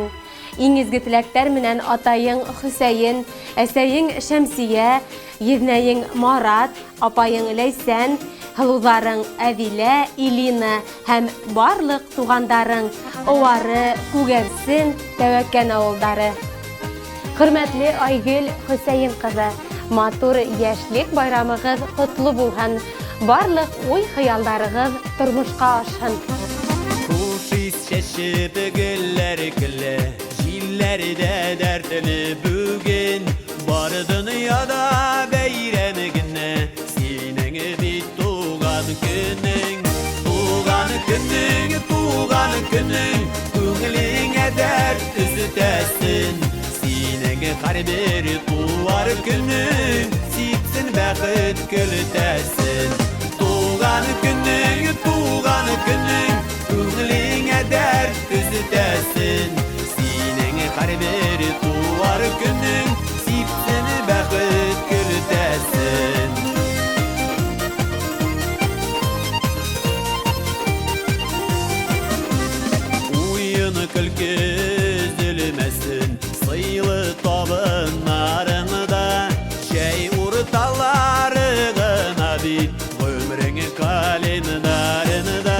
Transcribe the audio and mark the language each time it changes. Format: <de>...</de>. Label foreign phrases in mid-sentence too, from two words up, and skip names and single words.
<ba>Иң изге теләктәр менән атайың Хөсәйен, әсәйең Шәмсиә, еҙнәйең Марат, апайың Ләйсән, һылыуҙарың Әҙилә, Илина һәм барлыҡ туғандарың, Ыуары, Күгәрсен, Тәүәккән ауылдары. Хөрмәтле Айгөл Хөсәйен ҡыҙы, матур йәшлек байрамығыҙ ҡотло булһын, барлыҡ уй-хыялдарығыҙ тормошҡа ашһын.</ba> <tt>Хуш ис шәшеп гөлләр көлә, җилләрдә дәртле бүген, бары донъяда бәйрәм генә, синең бит туған көнөң, туған көнөң, туған көнөң, күңелеңә дәрт өзөтәсен, синең һәрбер туар көнөң, сипсен бәхет көлөтәсен, туған көнөң, туған көнөң, күңелеңә дәрт өзөтәсен, синең һәрбер туар көнөң, сипсен бәхет көлөтәсен.</tt> <ba>Уйын көлке өзөлмәсен, сыйлы табыннарыңда, шәй урталары гына бит ғүмрең календарында.</ba>